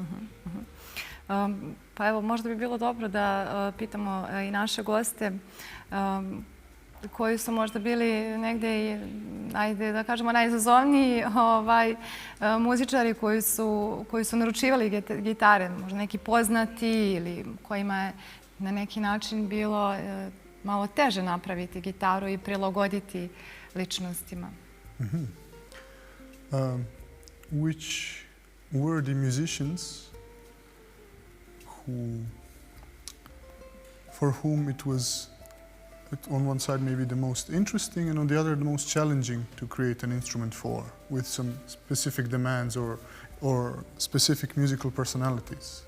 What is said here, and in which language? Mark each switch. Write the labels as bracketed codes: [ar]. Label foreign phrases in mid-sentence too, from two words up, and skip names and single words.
[sr] Pa evo, možda bi bilo dobro da pitamo i naše goste koji su možda bili negde, ajde da kažemo, najizazovniji muzičari koji su naručivali gitare, možda neki poznati ili kojima je na neki način bilo malo teže napraviti gitaru i prilagoditi ličnostima. [en] Which were the musicians for whom it was on one side maybe the most interesting and on the other the most challenging to create an instrument for, with some specific demands or specific musical personalities?